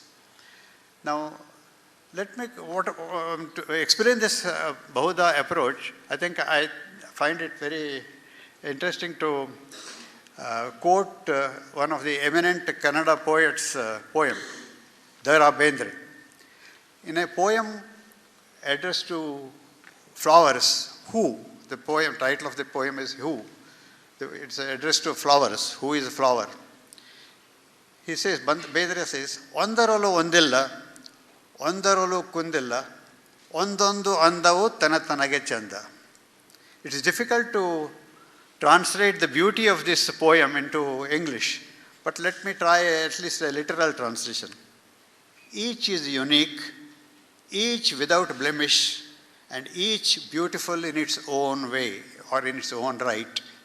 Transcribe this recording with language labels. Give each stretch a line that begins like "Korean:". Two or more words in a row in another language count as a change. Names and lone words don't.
English: Now, let me, to explain this Bahudha approach, I think I find it very interesting to quote one of the eminent Kannada poets' poem, Dara Bendre. In a poem addressed to flowers, Who? The poem, title of the poem is Who? It's addressed to flowers. Who is a flower? He says, Bendre says,
Kannada: ಒಂದರೊಳು ಒಂದಿಲ್ಲ, ಒಂದರೊಳು ಕುಂದಿಲ್ಲ, ಒಂದೊಂದು ಅಂದವು ತನತನಗೆ ಚಂದ.
English: It is difficult to translate the beauty of this poem into English, but let me try at least a literal translation. Each is unique, each without blemish, and each beautiful in its own way or in its own right.